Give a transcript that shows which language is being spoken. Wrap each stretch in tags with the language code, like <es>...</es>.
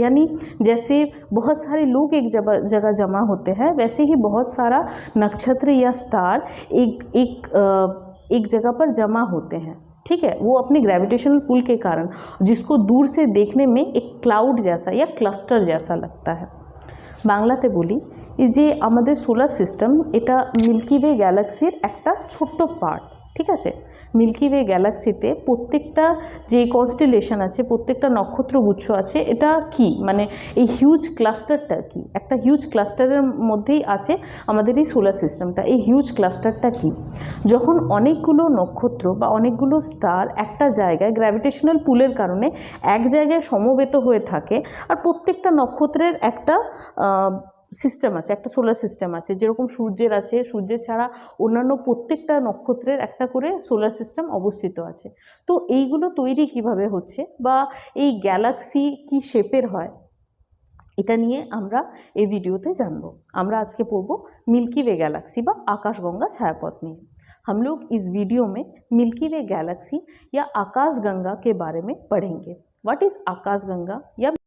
<hi>यानी जैसे बहुत सारे लोग एक जगह जमा होते हैं, वैसे ही बहुत सारा नक्षत्र या स्टार एक जगह पर जमा होते हैं, ठीक है। वो अपने ग्रेविटेशनल पुल के कारण, जिसको दूर से देखने में एक क्लाउड जैसा या क्लस्टर जैसा लगता है।</hi> <bn>बांग्लाते बोली, যে আমাদের সোলার সিস্টেম এটা মিল্কি ওয়ে গ্যালাক্সির একটা ছোট্ট পার্ট, ঠিক আছে। মিল্কি ওয়ে গ্যালাক্সিতে প্রত্যেকটা যে কনস্টেলেশন আছে, প্রত্যেকটা নক্ষত্রগুচ্ছ আছে, এটা কি মানে এই হিউজ ক্লাস্টারটা কি, একটা হিউজ ক্লাস্টারের মধ্যেই আছে আমাদের এই সোলার সিস্টেমটা। এই হিউজ ক্লাস্টারটা কি, যখন অনেকগুলো নক্ষত্র বা অনেকগুলো স্টার একটা জায়গায় গ্র্যাভিটেশনাল পুলের কারণে এক জায়গায় সমবেত হয়ে থাকে, আর প্রত্যেকটা নক্ষত্রের একটা সিস্টেম আছে, একটা সোলার সিস্টেম আছে, যেরকম সূর্যের আছে, সূর্যের ছাড়া অন্যান্য প্রত্যেকটা নক্ষত্রের একটা করে সোলার সিস্টেম অবস্থিত আছে। তো এইগুলো তৈরি কিভাবে হচ্ছে বা এই গ্যালাক্সি কি শেপের হয়, এটা নিয়ে আমরা এই ভিডিওতে জানবো। আমরা আজকে পড়ব मिल्की वे गैलेक्सी বা आकाशगंगा ছায়াপথ নিয়ে।</bn> <hi>हम लोग इस वीडियो में मिल्की वे गैलेक्सी या आकाशगंगा के बारे में पढ़ेंगे।</hi> <en>what is</en> <hi>आकाशगंगा या</hi>